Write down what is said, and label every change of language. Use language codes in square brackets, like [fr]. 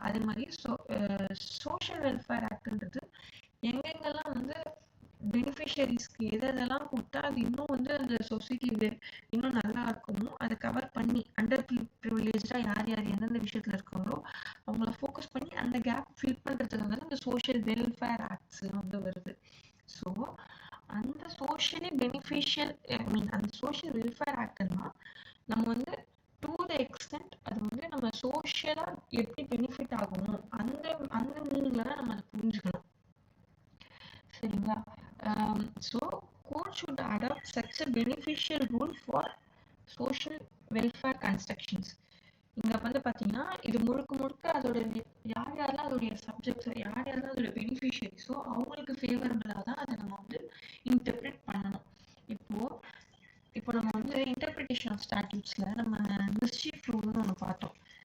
[ta] அதே மாதிரி social welfare ஆக்ட்ன்றது எங்கெங்கெல்லாம் வந்து பெனிஃபிஷியரிஸ்க்கு எதெல்லாம் கொடுத்தா அது இன்னும் வந்து அந்த சொசைட்டி இன்னும் நல்லா இருக்குமோ அதை கவர் பண்ணி அண்டர் ப்ரிவிலேஜா யார் எந்தெந்த விஷயத்துல இருக்காங்களோ அவங்கள ஃபோக்கஸ் பண்ணி அந்த கேப் ஃபில் பண்றதுக்கு வந்து அந்த சோஷியல் வெல்ஃபேர் ஆக்ட்ஸ் வந்து வருது. ஸோ அந்த சோஷியலி பெனிஃபிஷியல் அந்த சோஷியல் வெல்ஃபேர் ஆக்ட்னா நம்ம வந்து டு த எக்ஸ்டென்ட் அது வந்து நம்ம சோஷியலா எப்படி பெனிஃபிட் ஆகணும் அந்த மீனிங்ல தான் நம்ம அதை புரிஞ்சுக்கணும். சரிங்களா? [en] So court should adopt such a beneficial rule for social welfare constructions. [ta] இங்க வந்து பாத்தீங்கன்னா இது முழுக்க அதோட யாரெல்லாம் அதோடைய சப்ஜெக்ட்ஸ் யாரெல்லாம் அதோட பெனிஃபிஷியரிஸோ அவங்களுக்கு ஃபேவரபிளா தான் அதை நம்ம வந்து இன்டர்பிரேட் பண்ணணும். இப்போ நம்ம வந்து இன்டர்பிரிட்டேஷன் ஆஃப் ஸ்டாட்யூட்ஸ்ல நம்ம மிஸ்சீஃப் ரூல்னு ஒன்று பார்த்தோம்.